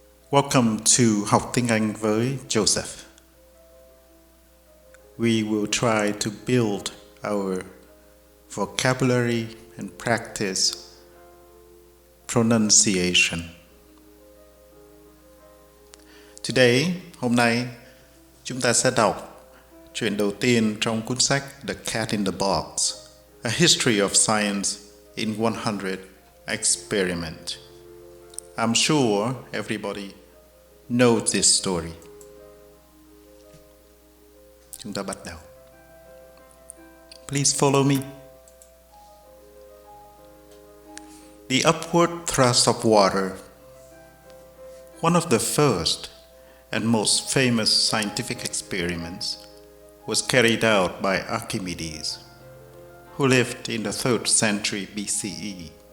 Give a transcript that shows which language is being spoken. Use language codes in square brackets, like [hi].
[en] Welcome to Học tiếng Anh với Joseph. We will try to build our vocabulary and practice pronunciation. [vi] Today, hôm nay, chúng ta sẽ đọc chuyện đầu tiên trong cuốn sách The Cat in the Box, A History of Science in 100 Experiments. [en] I'm sure everybody knows this story. [vi] Chúng ta bắt đầu. [en] Please follow me. The upward thrust of water. One of the first and most famous scientific experiments was carried out by Archimedes, who lived in the 3rd century BCE.